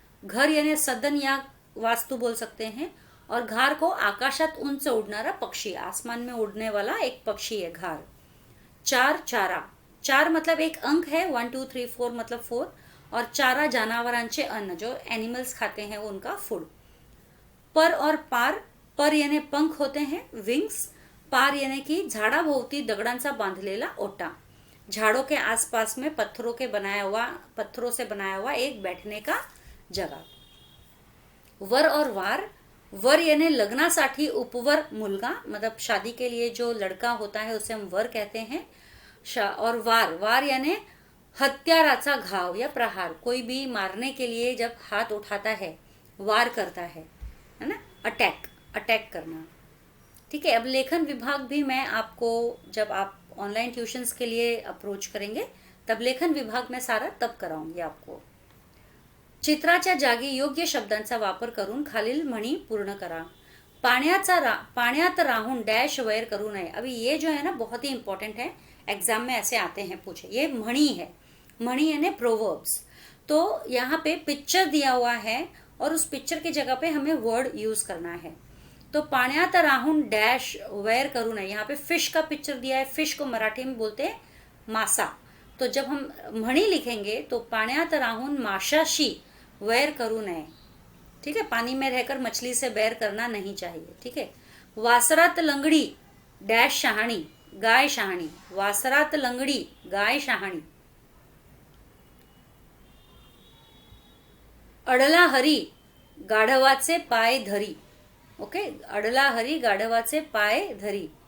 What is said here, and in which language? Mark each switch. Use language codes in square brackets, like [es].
[hi] घर यानी सदन या वास्तु बोल सकते हैं, और घार को [mr] आकाशात उंच उड़णारा पक्षी, [hi] आसमान में उड़ने वाला एक पक्षी है घार. चार, चारा. चार मतलब एक अंक है, 1 2 3 4 मतलब 4. और चारा [mr] जनावरांचे अन्न, [hi] जो एनिमल्स खाते हैं उनका फूड. पर और पार. पर यानी पंख होते हैं, विंग्स. [mr] पार यानी कि झाडाभोवती दगडांचा बांधलेला ओटा. [hi] झाड़ों के आसपास में पत्थरों से बनाया हुआ एक बैठने का जगह. वर और वार. वर यानी [mr] लग्नासाठी उपवर मुलगा, [hi] मतलब शादी के लिए जो लड़का होता है उसे हम वर कहते हैं. और वार यानी [mr] हत्याराचा घाव [hi] या प्रहार, कोई भी मारने के लिए जब हाथ उठाता है, वार करता है ना, अटैक करना. ठीक है. अब लेखन विभाग भी मैं आपको, जब आप ऑनलाइन ट्यूशन्स के लिए अप्रोच करेंगे तब लेखन विभाग में सारा तब कराऊंगी आपको. [mr] चित्राच्या जागी योग्य शब्दांचा वापर करून खालील म्हणी पूर्ण करा. पाण्यात राहून डैश वैर करू नये. [hi] अभी ये जो है ना बहुत ही इंपॉर्टेंट है, एग्जाम में ऐसे आते हैं पूछे. ये म्हणी है, म्हणी यानी प्रोवर्ब्स. तो यहाँ पे पिक्चर दिया हुआ है और उस पिक्चर की जगह पे हमें वर्ड यूज करना है. [mr] तो पाण्यात राहून डैश वैर करू नये. [hi] यहाँ पे फिश का पिक्चर दिया है. फिश को मराठी में बोलते हैं मासा. तो जब हम म्हणी लिखेंगे तो [mr] पाण्यात राहून माशाशी वैर करू नये. [hi] ठीक है, पानी में रहकर मछली से बैर करना नहीं चाहिए. ठीक है. [mr] वासरात लंगडी डैश शहाणी गाय शहाणी. वासरात लंगडी गाय शहाणी. अडला हरी गाढवाचे पाय धरी. ओके, अडला हरी गाढवाचे पाय धरी.